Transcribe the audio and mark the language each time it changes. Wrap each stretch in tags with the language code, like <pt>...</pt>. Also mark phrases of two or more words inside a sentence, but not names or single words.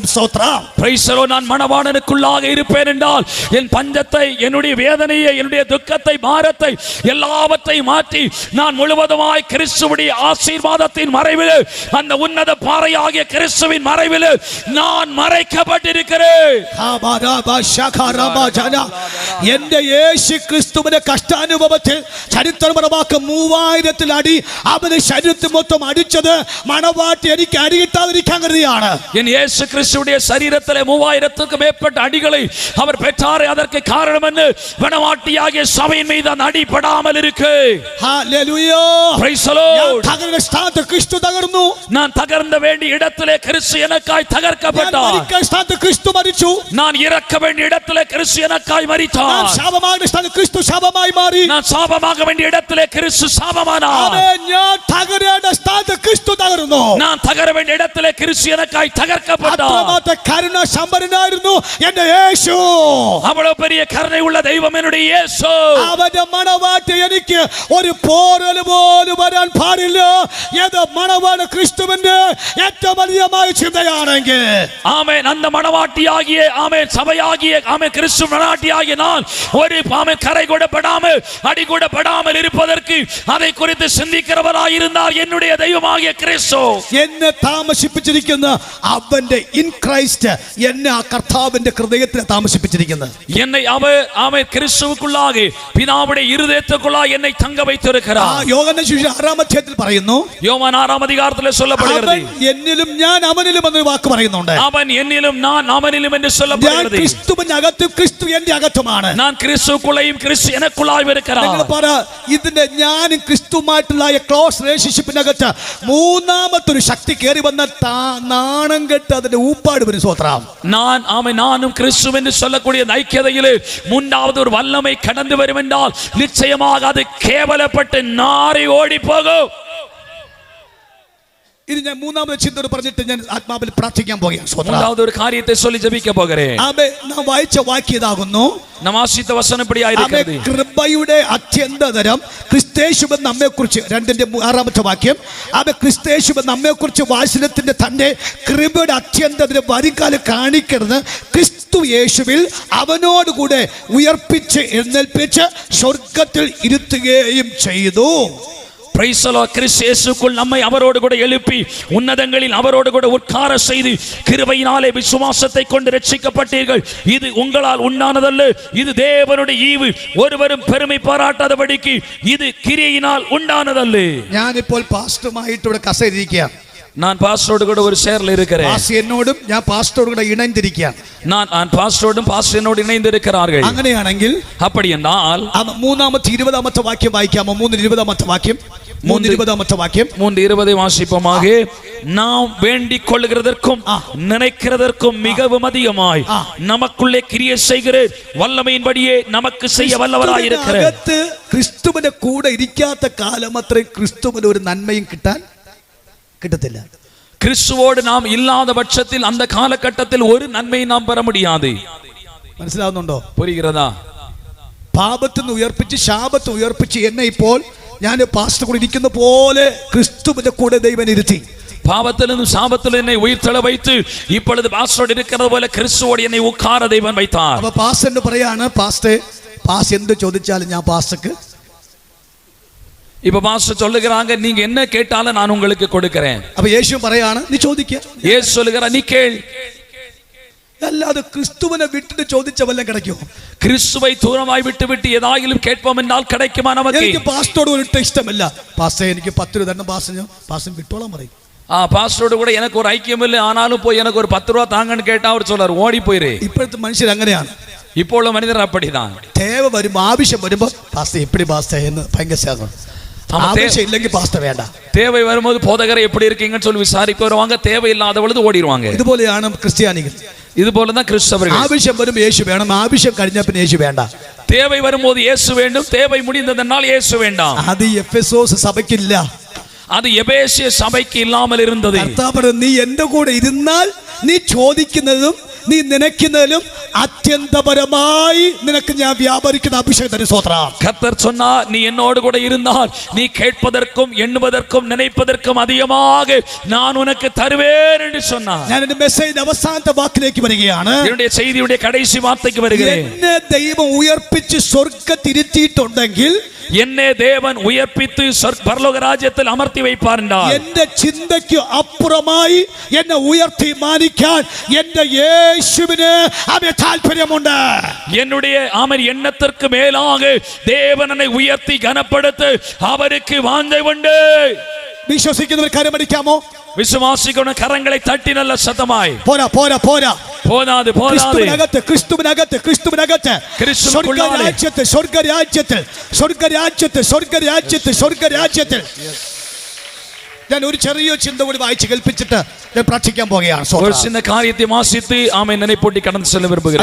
<ml>സ്തോത്രം.</ml> <ta>பிரைஸ் தி லார்ட். நான் மணவாளனுக்குள்ளாக இருப்பேன் என்றால் என் பஞ்சத்தை, என்னுடைய வேதனையை, என்னுடைய துக்கத்தை, பாரத்தை எல்லாவற்றையும் மாற்றி நான் முழுவதுமாய் கிறிஸ்துவுடைய ஆசீர்வாதத்தின் மறைவில், அந்த உன்னத பாறையாகிய கிறிஸ்துவின் மறைவில் நான் மறைக்கப்பட்டிருக்கிறேன்.</ta> <ml>എന്റെ യേശു ക്രിസ്തുവിന്റെ കഷ്ടാനുഭവത്തിൽ ചരിത്രപരമാക്ക 3000 അടി അവന് ശരീരത്തിൽ മൊത്തം അടിച്ചത് മണവാട്ടി എനിക്ക് അടികിട്ടാതിരിക്കാൻ കരുതിയാണ്.</ml> <ta>என் இயேசு கிறிஸ்துவுடைய சரீரத்திலே 3000க்கும் மேற்பட்ட அடிகளை அவர் பெற்றாரே, அதற்கு காரணம் என்ன? மணவாட்டியாகிய சபையின் மீது அந்த அடி படாமல் இருக்கு.</ta> <ml>ഹല്ലേലൂയ.</ml> <en>Praise the Lord.</en> <ml>തകർന്ന സ്ഥാനത്ത് ക്രിസ്തു തകർന്നു.</ml> <ta>நான் தகர்ந்த வேண்டிய இடத்திலே கிறிஸ்து எனக்காய் தகர்க்கப்பட்டார்.</ta> <ml>ക്രിസ്തു മരിച്ചു.</ml> <ta>நான் இறக்க வேண்டிய இடத்திலே கிறிஸ்து எனக்காய் மரித்தார். நான் சாபமாக</ta> <ml>സ്ഥാനത്ത് ക്രിസ്തു ശാപമായി മാറി.</ml> <ta>நான் சாபமாக வேண்டிய இடத்திலே கிறிஸ்து சாபமானார்.</ta> <ml>ആമേൻ. ഞാൻ തകരേണ്ട സ്ഥാനത്ത് ക്രിസ്തു തകർന്നു.</ml> <ta>நான் தகர வேண்டிய இடத்திலே கிறிஸ்து எனக்காய் தகர்க்கப்பட்டார்.</ta> <ml>അത്രമാത്ര കരുണ സമ്പന്നനായിരുന്നു എന്റെ യേശു.</ml> <ta>அவ்வளவு பெரிய கருணை உள்ள தெய்வம் என்னுடைய இயேசு.</ta> <ml>അവന്റെ മണവാട്ടി എനിക്ക് ഒരു പോറൽ പോലും വരാൻ പാടില്ല. ഏത് മണവാള ക്രിസ്തുവിന്റെ ഏറ്റവും വലിയമായ ചിന്തയാണെങ്കിൽ, ആമേൻ,</ml> <ta>அந்த மணவாட்டியாகிய ஆமென் சபையாகிய ஆமென் கிறிஸ்து மணவாட்டியாகிய நான் ஒரு ஆமென் கரை கூட படாமல் அடி கூட படாமல் இருப்பதற்கு அதை குறித்து சிந்திக்கிறவராய் இருந்தார் என்னுடைய தெய்வமாகிய கிறிஸ்து.</ta> <ml>എന്നെ താമസിപ്പിച്ചിരിക്കുന്ന അവന്റെ</ml> <en>in Christ,</en> <ml>എന്നെ ആ കർത്താവിന്റെ ഹൃദയത്തിൽ താമസിപ്പിച്ചിരിക്കുന്നത്.</ml> <ta>என்னை அவர் ஆமென் கிறிஸ்துவுக்குள்ளாக பிதாவுடைய இருதயத்துக்குள்ளாக என்னை தங்க வைத்திருக்கிறார்.</ta> <ml>യോഹന്നാൻ സുവിശേഷം 6-ാം അധ്യായത്തിൽ പറയുന്നു, യോഹന്നാൻ 6-ാം അധികാരത്തിൽ சொல்லப்படுகிறது, അവൻ എന്നിലും ഞാൻ അവനിലും എന്ന വാക്ക് പറയുന്നുണ്ട്. അവൻ എന്നിലും ഞാൻ അവനിലും എന്ന് சொல்லப்படுகிறது. ഞാൻ</ml> <ta>இருக்கிறது.</ta> <ml>ക്രിസ്തുവിനകത്തും ക്രിസ്തു എന്റെ അകത്തുമാണ്.</ml> <ta>நான் கிறிஸ்துவுக்குள்ளேயும் கிறிஸ்து எனக்குள்ளாய் இருக்கிறார்.</ta> <ml>നിങ്ങൾ പറ, ഇതിന്റെ ഞാനും ക്രിസ്തുവുമായിട്ടുള്ള</ml> <en>close relationship</en> <ml>മൂന്നാമത്തെ ഒരു ശക്തി കയറി വന്ന നാണം കെട്ട് അതിന്റെ ഊപ്പാട് വരും. സ്വത്രം</ml> <ta>நானும் கிறிஸ்து என்று சொல்லக்கூடிய ஐக்கியதையிலே மூன்றாவது ஒரு வல்லமை கடந்து வரும் என்றால் நிச்சயமாக அது கேவலப்பட்டு நாரி ஓடி போகும்.</ta> <ml>ഇനി ഞാൻ മൂന്നാമത്തെ ചിന്തയോട് പറഞ്ഞിട്ട് ഞാൻ ആത്മാവിൽ പ്രാർത്ഥിക്കാൻ പോകുകയാണ്.</ml> <ta>மூன்றாவது ஒரு காரியத்தை சொல்லி ஜெபிக்க போகிறேன்.</ta> <ml>നാം വായിച്ച വാക്യം ഇതാകുന്നു. നാം വാസിച്ച വചനം ഇപ്രകാരമായിരിക്കുന്നത്. കൃപയുടെ അത്യന്തതരം ക്രിസ്തയേശുവെന്ന നമ്മെക്കുറിച്ച് 2:6 വാക്യം. ക്രിസ്തയേശുവെന്ന നമ്മെക്കുറിച്ച് വാസനത്തിന്റെ തന്നെ കൃപയുടെ അത്യന്തതരം വരുംകാലം കാണിക്കരുത്. ക്രിസ്തു യേശുവിൽ അവനോടുകൂടെ ഉയർപ്പിച്ച് എഴുന്നേൽപ്പിച്ച് സ്വർഗത്തിൽ ഇരുത്തുകയും ചെയ്തു.</ml> <en>Praise the Lord.</en> <ta>கிறிஸ்து இயேசுக்குள் நம்மை அவரோடு கூட எழுப்பி உன்னதங்களில் அவரோடு கூட உட்கார செய்து கிருபையினாலே விசுவாசத்தை கொண்டு ரட்சிக்கப்பட்டீர்கள். இது உங்களால் உண்டானதல்ல, இது தேவனுடைய ஈவு. ஒருவரும் பெருமை பாராட்டாதபடிக்கு இது கிரியையினால் உண்டானதல்ல.</ta> <ml>ഞാനിപ്പോൾ പാസ്റ്ററുമായിട്ട് ഇവിടെ കസേരയിരിക്കുകയാണ്.</ml> <ta>நான் பாஸ்டரோடு கூட ஒரு சேர்ல இருக்கிறேன்.</ta> <ml>എന്നോടും ഞാൻ പാസ്റ്ററോട് കൂടെ ഇണഞ്ഞിരിക്കുകയാണ്.</ml> <ta>நான் பாஸ்டரோடும் பாஸ்டர் என்னோடு இணைந்து இருக்கிறார்கள்.</ta> <ml>അങ്ങനെയാണെങ്കിൽ</ml> <ta>அப்படி என்றால்</ta> <ml>മൂന്നാമത്തെ 20ാമത്തെ വാക്യം വായിക്കാമോ? 3:20ാമത്തെ വാക്യം. 3:20ാമത്തെ വാക്യം.</ml> <ta>3:20 வாசிப்போமாக. நாம் வேண்டிக் கொள்கிறதற்கும் நினைக்கிறதற்கும் மிகவும் அதிகமாய் நமக்குள்ளே கிரியை செய்கிற வல்லமையின்படியே நமக்கு செய்ய வல்லவராய் இருக்கிறார்.</ta> <ml>ക്രിസ്തുവിന്റെ കൂടെ ഇരിക്കാത്ത കാലം അത്രയും ക്രിസ്തുവിന് ഒരു നന്മയും കിട്ടത്തില്ല.</ml> <ta>கிறிஸ்துவோடு நாம் இல்லாத பட்சத்தில் அந்த காலகட்டத்தில் ஒரு நன்மையை நாம் பெற முடியாது.</ta> <ml>മനസ്സിലാവുന്നുണ്ടോ?</ml> <ta>புரிகிறதா?</ta> <ml>പാപത്തിൽ നിന്ന് ഉയർപ്പിച്ച് ശാപത്തെ ഉയർപ്പിച്ച് എന്നെ ഇപ്പോൾ ഞാൻ പാസ്റ്റർ കൂടെ ഇരിക്കുന്ന പോലെ ക്രിസ്തുവിന്റെ കൂടെ ദൈവം ഇരുത്തി.</ml> <ta>பாவத்திலிருந்து சாபத்தில் என்னை உயிர்த்தெழ வைத்து இப்பொழுது பாஸ்டரோடு இருக்கிறது போல கிறிஸ்துவோடு என்னை உட்கார தேவன் வைத்தார். அப்ப பாஸ்டர்</ta> <ml>പറയാണ്, പാസ്റ്റർ എന്ത് ചോദിച്ചാലും ഞാൻ പാസ്റ്റർക്ക്.</ml> <ta>இப்ப பாஸ்டர் சொல்லுகிறாங்க, நீங்க என்ன கேட்டாலும் நான் உங்களுக்கு கொடுக்கிறேன்.</ta> <ml>அப்ப യേശു പറയാണ്, നീ ചോദിക്ക.</ml> <ta>இயேசு சொல்லுகிறார், நீ கேள்.</ta> <ml>അല്ലാതെ ക്രിസ്തുവിനെ വിട്ടിട്ട് ചോദിച്ച വല്ലതും கிடைக்குമോ?</ml> <ta>கிறிஸ்துவை தூரமாய் விட்டு ஏதாயிலும் கேட்போம் என்றால் கிடைக்குமா நமக்கு?</ta> <ml>എനിക്ക് പാസ്റ്ററോട് ഒരു ഇഷ്ടമില്ല. പാസ്റ്റർ എനിക്ക് 10 രൂപ തരണം. പാസ്റ്റർ വിട്ടോളാൻ പറയും.</ml> <ta>பாஸ்டரோடு கூட எனக்கு ஒரு ஐக்கியம் இல்லை, ஆனாலும் போய் எனக்கு ஒரு 10 ரூபா தாங்கன்னு கேட்டா அவர் சொல்றார், ஓடி போயிரு.</ta> <ml>ഇപ്പോഴത്തെ മനുഷ്യർ അങ്ങനെയാണ്.</ml> <ta>இப்போ உள்ள மனிதர் அப்படிதான்.</ta> <ml>தேவ വരുമ്പോ ആവശ്യം വരുമ്പോ പാസ്റ്റർ എപ്പടി പാസ്റ്റർ എന്ന് ഭയങ്കര സ്നേഹം. ആവശ്യം ഇല്ലെങ്കിൽ പാസ്റ്റർ വേണ്ട.</ml> <ta>தேவை வரும்போது போதகரை எப்படி இருக்கீங்கன்னு சொல்லி விசாரிக்க வருவாங்க, தேவை இல்லாத பொழுது ஓடிடுவாங்க.</ta> <ml>ഇതുപോലെയാണ് ക്രിസ്ത്യാനികൾ.</ml> <ta>இது போல தான் கிறிஸ்தவர்கள்.</ta> <ml>ആവശ്യം വരുമ്പോൾ യേശു വേണം, ആവശ്യം കഴിഞ്ഞാൽ പിന്നെ യേശു വേണ്ട.</ml> <ta>தேவை வரும்போது இயேசு வேண்டும், தேவை முடிந்ததனால் இயேசு வேண்டாம்.</ta> <ml>അത് എഫെസോസ് സഭയ്ക്കില്ല.</ml> <ta>அது எபேசிய சபைக்கு இல்லாமல் இருந்தது.</ta> <ml>കർത്താവ് നീ എൻ്റെ കൂടെ ഇരുന്നാൽ നീ ചോദിക്കുന്നതും നീ നനയ്ക്കുന്നതിലും അത്യന്തപരമായി നിനക്ക് ഞാൻ വ്യാപരിക്കുന്ന അഭിഷേകം തരും. സ്തോത്രം.</ml> <ta>கர்த்தர் சொன்னார், நீ என்னோடு கூட இருந்தால் நீ கேட்பதற்கும் எண்ணுவதற்கும் நினைப்பதற்கும் அதிகமாக நான் உனக்கு தருவேன் என்று சொன்னார்.</ta> <ml>ഞാൻ എൻ്റെ മെസ്സേജിന്റെ അവസാനത്തെ വാക്കിലേക്ക് വരികയാണ്.</ml> <ta>என்னுடைய செய்தியுடைய கடைசி வார்த்தைக்கு வருகிறேன்.</ta> <ml>എന്നെ ദൈവം ഉയർപ്പിച്ച് സ്വർഗ്ഗത്തിരുത്തിയിട്ടുണ്ടെങ്കിൽ</ml> <ta>என்னை தேவன் உயர்ப்பித்து பரலோக ராஜ்யத்தில் அமர்த்தி வைப்பார் என்றார்.</ta> <ml>എന്റെ ചിന്തയ്ക്ക് അപ്പുറമായി എന്നെ ഉയർത്തി മാനിക്കാൻ എന്റെ യേശുവിന് അവന് താല്പര്യമുണ്ട്.</ml> <ta>என்னுடைய எண்ணத்திற்கு மேலாக தேவன் என்னை உயர்த்தி கனப்படுத்த அவருக்கு வாஞ்சை உண்டு.</ta> <ml>വിശ്വസിക്കുന്നവർ കരമടിക്കാമോ?</ml> <ta>விசுவாசிക്കുന്ന கரங்களை தட்டி நல்ல சத்தமாய்.</ta> <ml>പോരാ പോരാ പോരാ</ml> <ta>போதாது போதாது.</ta> <ml>ക്രിസ്തുവിനകത്ത് സ്വർഗ്ഗരാജ്യത്തിൽ ഞാൻ ഒരു ചെറിയ ചിന്ത കൂടി വായിച്ച് കേൾപ്പിച്ചിട്ട് ഞാൻ പ്രാർത്ഥിക്കാൻ പോകുകയാണ്.</ml> <ta>ஒரு சின்ன காரியத்தை வாசித்து ஆமென் நினைப்பூட்டி கடந்து செல்ல விரும்புகிறேன்.</ta>